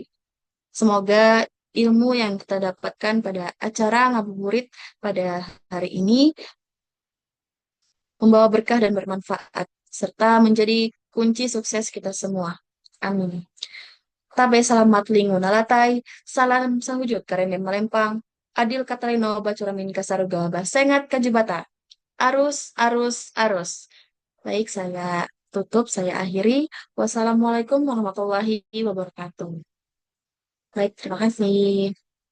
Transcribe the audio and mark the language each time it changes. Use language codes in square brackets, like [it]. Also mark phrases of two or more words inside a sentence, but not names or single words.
[id] Semoga ilmu yang kita dapatkan pada acara ngabuburit pada hari ini membawa berkah dan bermanfaat, serta menjadi kunci sukses kita semua. Amin. [knx] Tabe salamat lingun alatai, salam sahujud karene melempang, adil katalino bacuramin kasaruga basengat kajibata. Arus, arus, arus. [id] Baik, saya tutup, saya akhiri. [ar] والسلام عليكم ورحمة الله وبركاته. [id] Baik, terima kasih.